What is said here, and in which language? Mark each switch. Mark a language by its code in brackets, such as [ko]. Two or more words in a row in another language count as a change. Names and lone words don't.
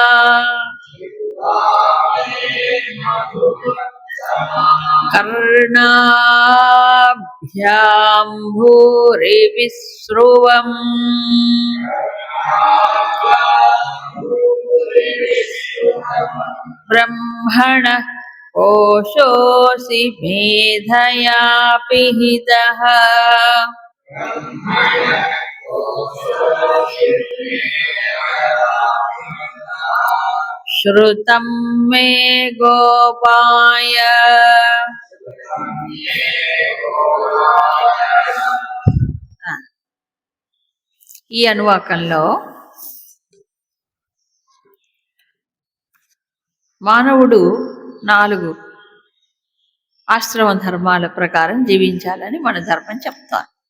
[sa] कर्णाभ्यां भूरिविस्रुवम् ब्रह्मणः कोशोऽसि मेधया पिहितः श्रुतं मे गोपाय [te] ఈ అనువాకంలో మానవుడు 4 ఆశ్రమ ధర్మాల ప్రకారం జీవించాలని మన ధర్మం చెప్తాను.